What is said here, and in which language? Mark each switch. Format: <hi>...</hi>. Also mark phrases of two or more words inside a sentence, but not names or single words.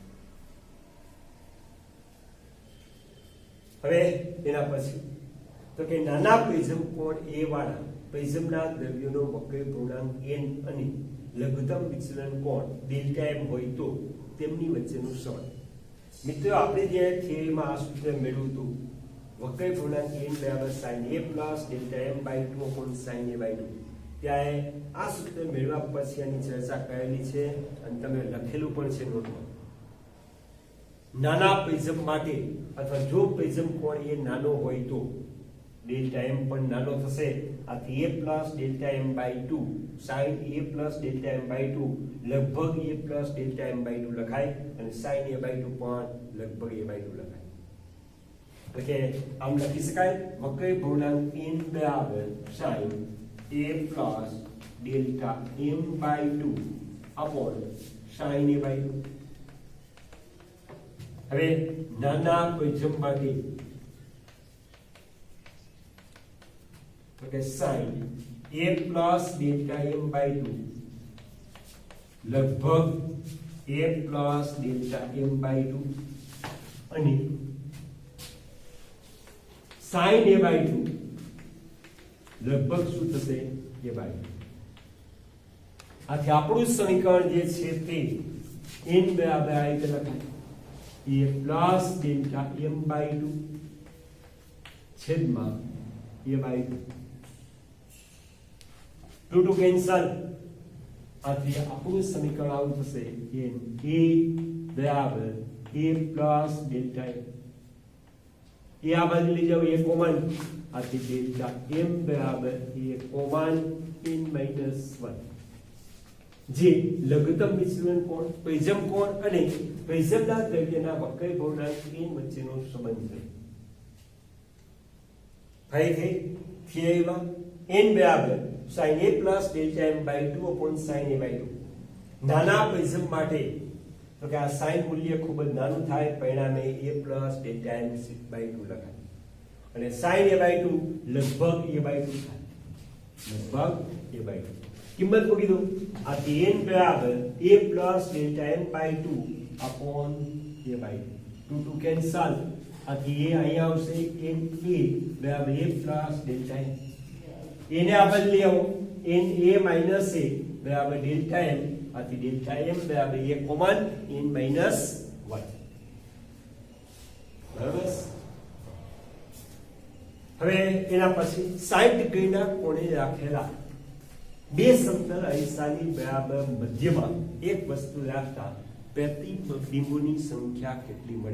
<gu>હવે એના પછી તો કે નાના પ્રિઝમ કોણ a વાળા પ્રિઝમના દ્રવ્યોનો વક્ર ભવનાંક n અને લઘુત્તમ વિચલન કોણ ડેલ્ટા m હોય તો તેમની વચ્ચેનું સંબંધ. મિત્રો આપણે જે થિયરીમાં આ સૂત્ર મેળવ્યું હતું, વક્ર ભવનાંક n બરાબર</gu> <en>sin a plus delta m/2 upon sin a/2,</en> <gu>ત્યારે આ સૂત્ર મેળવ્યા પછી આની ચર્ચા કરેલી છે અને તમે લખેલું પણ છે નોટમાં. નાના પ્રિઝમ માટે અથવા જો પ્રિઝમ કોણ એ નાનો હોય તો ડેલ્ટા m પણ નાનો થશે, આથી</gu> <en>a plus delta m/2 sin a plus delta m/2</en> <gu>લગભગ</gu> <en>a plus delta m/2</en> <gu>લખાય અને</gu> <en>sin a/2</en> <gu>પણ લગભગ a/2 લખાય. એટલે આમ લખી શકાય વક્ર ભવનાંક n બરાબર</gu> <en>sin a plus delta m/2 upon sin a/2.</en> <gu>હવે નાના પ્રિઝમ માટે તો કે</gu> <en>sin a plus delta m/2</en> <gu>લગભગ</gu> <en>a plus delta m/2</en> <gu>અને</gu> <en>sin a/2</en> <gu>લગભગ શું થશે? a/2. આથી આપણું સમીકરણ જે છે તે n બરાબર આ રીતે લખાય</gu> <en>a plus delta m/2</en> <gu>છેદમાં a/2. 2 2 કેન્સલ, આથી આપણું સમીકરણ આવું થશે n a બરાબર</gu> <en>a plus delta m.</en> <gu>એ આ બાજુ લઈ જાવ, a કોમન, આથી ડેલ્ટા m બરાબર a કોમન n -1. જે લઘુત્તમ વિચલન કોણ પ્રિઝમ કોણ અને પ્રિઝમના દ્રવ્યના વક્ર ભવનાંક n વચ્ચેનો સંબંધ છે. ફરીથી થિયરીમાં n બરાબર</gu> <en>sin a plus delta m/2 upon sin a/2.</en> <gu>નાના પ્રિઝમ માટે તો કે આ sin મૂલ્ય ખૂબ જ નાનું થાય, પરિણામે</gu> <en>a plus delta m/2</en> <gu>લખાય અને</gu> <en>sin a/2</en> <gu>લગભગ a/2 થાય, લગભગ a/2. કિંમત મૂકી દો, આથી n બરાબર</gu> <en>a plus delta m/2 upon a/2.</en> <gu>2 2 કેન્સલ, આથી a અહીંયા આવશે, n a બરાબર</gu> <en>a plus delta m.</en> <gu>એને આ બદલી આવો,</gu> <en>n a minus a</en> <gu>બરાબર</gu> <en>delta m,</en> <gu>આથી</gu> <en>delta m</en> <gu>બરાબર a કોમન</gu> <en>n minus 1.</en> <gu>બરાબર. હવે એના પછી 60 ડિગ્રીના કોણે રાખેલા બે સમતલ અરીસાની બરાબર મધ્યમાં એક વસ્તુ રાખતા પ્રતિબિંબોની સંખ્યા કેટલી મળે?</gu>